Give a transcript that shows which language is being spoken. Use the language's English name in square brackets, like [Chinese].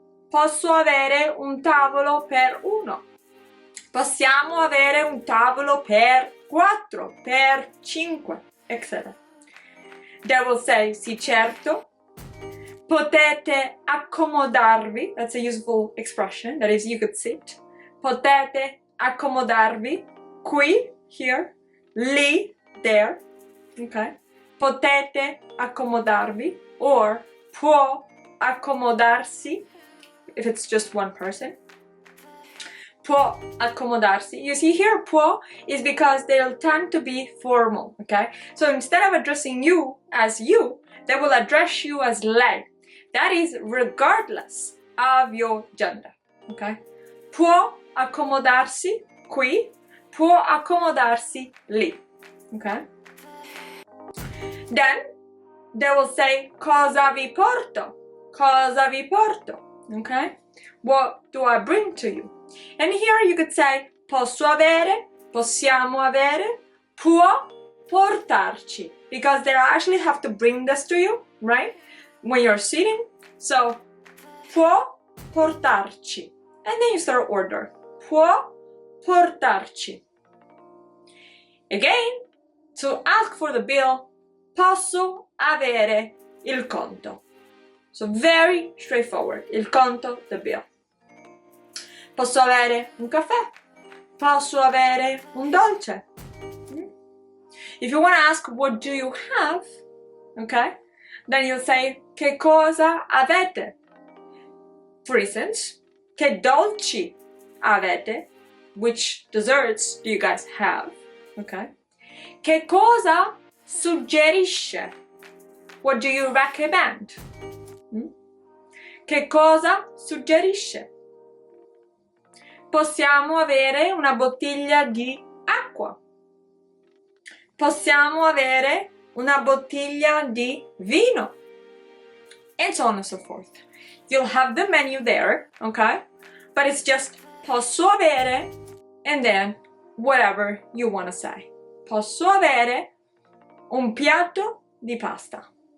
[Italian] Posso avere un tavolo per uno. Possiamo avere un tavolo per 4, per 5, etc. [English] They will say [Italian] sì certo. Potete accomodarvi, [English] that's a useful expression, that is you could sit. [Italian] Potete accomodarvi qui, [English] here, [Italian] lì, [English] there, [Italian] okay? Potete accomodarvi, [English] or [Italian] può accomodarsi, [English] if it's just one person. [Italian] Può accomodarsi. [English] You see here, può is because they'll tend to be formal, okay? So instead of addressing you as you, they will address you as lei. That is regardless of your gender, okay? [Italian] Può accomodarsi qui, può accomodarsi lì, okay? [English] Then they will say [Italian] cosa vi porto, cosa vi porto, okay? [English] What do I bring to you? And here you could say [Italian] posso avere, possiamo avere, può portarci, [English] because they actually have to bring this to you, right? When you're sitting, so [Italian] può portarci, [English] and then you start order. [Italian] Può portarci. [English] Again, to ask for the bill, [Italian] posso avere il conto. [English] So very straightforward. [Italian] Il conto, [English] the bill. [Italian] Posso avere un caffè? Posso avere un dolce? [English] If you want to ask what do you have, okay? Then you'll say [Italian] che cosa avete? [English] For instance, [Italian] che dolci avete? [English] Which desserts do you guys have? [Italian] Okay. Che cosa suggerisce? [English] What do you recommend? [Italian] Che cosa suggerisce? Possiamo avere una bottiglia di acqua. Possiamo avere una bottiglia di vino. [English] And so on and so forth. You'll have the menu there, okay? But it's just [Italian] posso avere [English] and then whatever you want to say. [Italian] Posso avere un piatto di pasta.